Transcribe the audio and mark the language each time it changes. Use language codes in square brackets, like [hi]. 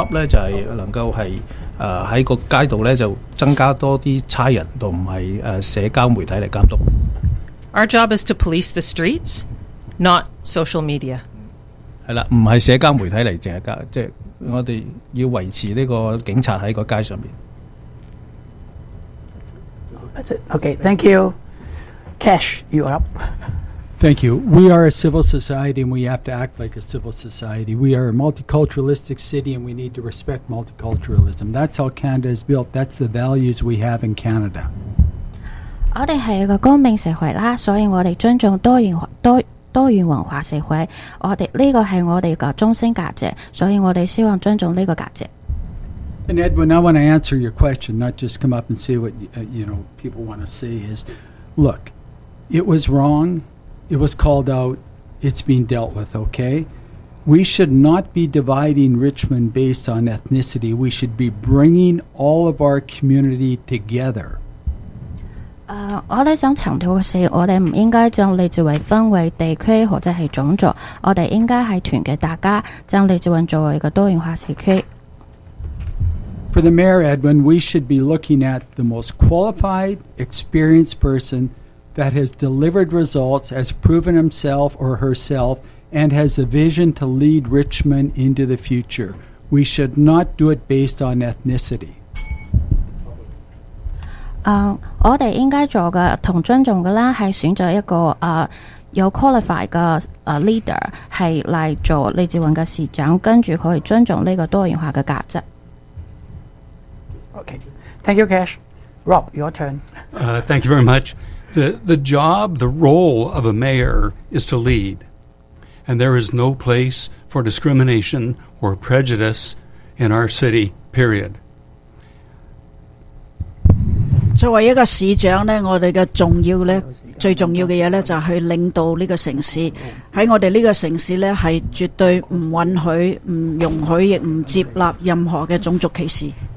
[zh] 我們的job就是能夠是 在街道增加多些警察和社交媒體來監督。 [en] Our job is to police the streets, not social media. [zh] 不是社交媒體來監督，我們要維持警察在街上。 [en] That's it. Okay, thank you. Cash, you are up. Thank you. We are a civil society and we have to act like a civil society. We are a multiculturalistic city and we need to respect multiculturalism. That's how Canada is built. That's the values we have in Canada. [zh] 我們是一個公民社會，所以我們尊重多元文化社會，這個是我們的中心價值，所以我們希望尊重這個價值。 [en] And Edwin, I want to answer your question, not just come up and see what you know people want to see. Is look, it was wrong. It was called out, it's being dealt with, okay? We should not be dividing Richmond based on ethnicity. We should be bringing all of our community together. [zh] 我想強調的是，我們不應該將利智雲分為地區或者是種族，我們應該是團結大家，將利智雲作為一個多元化社區。 [en] For the mayor, Edwin, we should be looking at the most qualified, experienced person that has delivered results, has proven himself or herself, and has a vision to lead Richmond into the future. We should not do it based on ethnicity. [zh] 我們應該做的和尊重的是選擇一個有qualified的leader 是來做李志雲的市長，跟著可以尊重這個多元化的價值。 [en] Okay, thank you, Cash. Rob, your turn. Thank you very much. The job, the role of a mayor is to lead, and there is no place for discrimination or prejudice in our city, period. [zh] 作為一個市長，我們最重要的就是去領導這個城市，在我們這個城市是絕對不允許、不容許、也不接納任何的種族歧視。